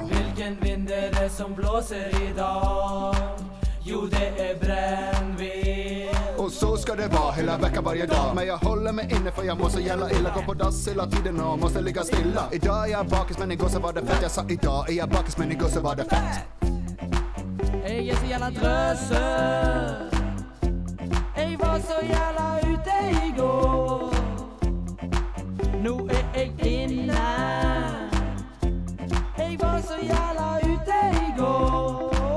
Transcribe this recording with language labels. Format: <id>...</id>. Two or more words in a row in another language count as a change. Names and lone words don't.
<sv>Vilken vind det som blåser idag? Jo, det brännvin. Och så ska det vara hela veckan varje dag. Men jag håller mig inne för jag mår så jävla illa. Går på dass hela tiden och måste ligga stilla. Idag är jag bakis men igår så var det fett. Jag sa idag är jag bakis men igår så var det fett.</sv> <no>Jeg så jævla drøse. Jeg var så jævla ute I går. Nå jeg inne. Jeg var så jævla ute I går.</no>